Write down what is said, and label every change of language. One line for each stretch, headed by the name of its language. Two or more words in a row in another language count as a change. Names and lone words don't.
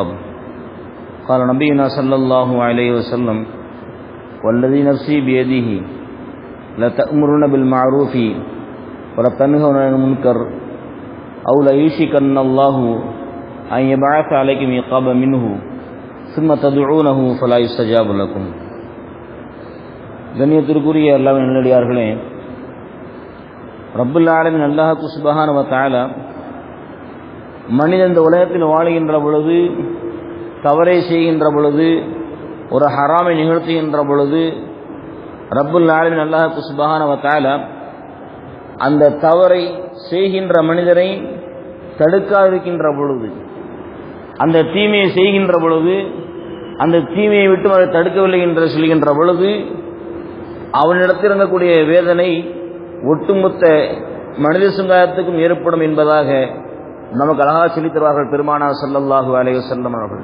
Arabic: قال نبينا صلى الله عليه وسلم: والذي نفسي بيده لتأمرن بالمعروف ولتنهون عن المنكر أو ليوشكن الله أن يبعث عليكم عقابا منه ثم تدعونه فلا يستجاب لكم.
Tamil: கண்ணியத்திற்குரிய அல்லாஹ்வின் நல்லடியார்களே,
Arabic: رب العالمين الله سبحانه و تعالى
Tamil: மனிதன் இந்த உலகத்தில் வாழுகின்ற பொழுது, தவறை செய்கின்ற பொழுது, ஒரு ஹராமை நிகழ்த்துகின்ற பொழுது,
Arabic: رب العالمين الله سبحانه و تعالى
Tamil: அந்த தவறை செய்கின்ற மனிதரை தடுக்காதிருக்கின்ற பொழுது, அந்த தீமையை செய்கின்ற பொழுது, அந்த தீமையை விட்டு அதை தடுக்கவில்லை என்று சொல்கின்ற பொழுது, அவனிடத்தில் இருக்கக்கூடிய வேதனை ஒட்டுமொத்த மனித சமுதாயத்துக்கும் ஏற்படும் என்பதாக நமக்கு அழகாக சொல்லித் தருவார்கள் பெருமானார்
Arabic: صلى الله عليه وسلم
Tamil: அவர்கள்.